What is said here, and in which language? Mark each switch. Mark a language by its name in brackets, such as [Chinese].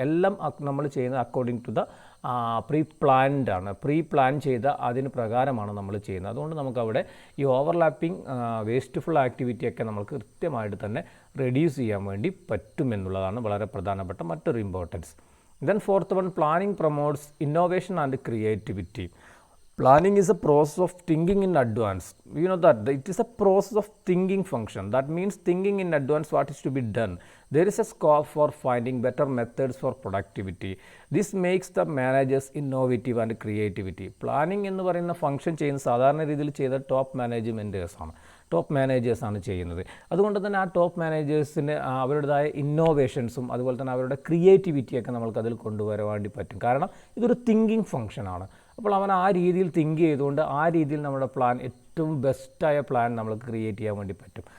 [Malayalam] എല്ലാം നമ്മൾ ചെയ്യുന്നത് [English] according to the pre plan [Malayalam] ചെയ്ത അതിന് പ്രകാരമാണ് നമ്മൾ ചെയ്യുന്നത്. അതുകൊണ്ട് നമുക്കവിടെ ഈ ഓവർലാപ്പിംഗ് വേസ്റ്റ്ഫുൾ ആക്ടിവിറ്റിയൊക്കെ നമുക്ക് കൃത്യമായിട്ട് തന്നെ റെഡ്യൂസ് ചെയ്യാൻ വേണ്ടി പറ്റുമെന്നുള്ളതാണ് വളരെ പ്രധാനപ്പെട്ട മറ്റൊരു importance. [English] Then fourth one, planning promotes innovation and creativity. Planning is a process of thinking in advance. You know that it is a process of thinking function. That means thinking in advance what is to be done. There is a scope for finding better methods for productivity. This makes the managers innovative and creativity. [Malayalam] Planning എന്ന് പറയുന്ന function ചെയ്യുന്ന സാധാരണ രീതിയിൽ ചെയ്ത top മാനേജേഴ്സാണ് ചെയ്യുന്നത്. അതുകൊണ്ട് തന്നെ ആ ടോപ്പ് മാനേജേഴ്സിന് അവരുടേതായ ഇന്നോവേഷൻസും അതുപോലെ തന്നെ അവരുടെ ക്രിയേറ്റിവിറ്റിയൊക്കെ നമ്മൾക്ക് അതിൽ കൊണ്ടുവരാൻ വേണ്ടി പറ്റും. കാരണം ഇതൊരു തിങ്കിങ് ഫംഗ്ഷനാണ്. അപ്പോൾ അവൻ ആ രീതിയിൽ തിങ്ക് ചെയ്തുകൊണ്ട് ആ രീതിയിൽ നമ്മുടെ പ്ലാൻ ഏറ്റവും ബെസ്റ്റായ പ്ലാൻ നമ്മൾക്ക് ക്രിയേറ്റ് ചെയ്യാൻ വേണ്ടി പറ്റും.